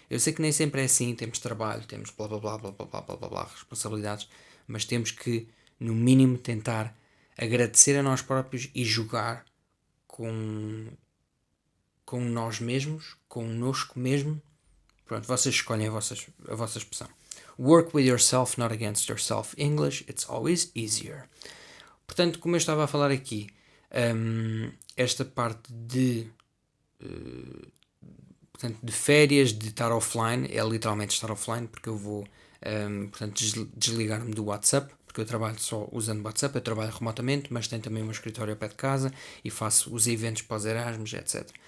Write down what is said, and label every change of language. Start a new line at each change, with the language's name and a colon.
Portuguese: Eu sei que nem sempre é assim, temos trabalho, temos blá blá blá blá blá blá blá blá, blá responsabilidades, mas temos que, no mínimo, tentar agradecer a nós próprios e jogar com, com nós mesmos, connosco mesmo. Pronto, vocês escolhem a vossa expressão.
English: Work with yourself, not against yourself. English, it's always easier.
Portuguese: Portanto, como eu estava a falar aqui, esta parte portanto, de férias, de estar offline, é literalmente estar offline, porque eu vou portanto, desligar-me do WhatsApp, porque eu trabalho só usando WhatsApp, eu trabalho remotamente, mas tenho também o meu escritório ao pé de casa e faço os eventos para os Erasmus, etc.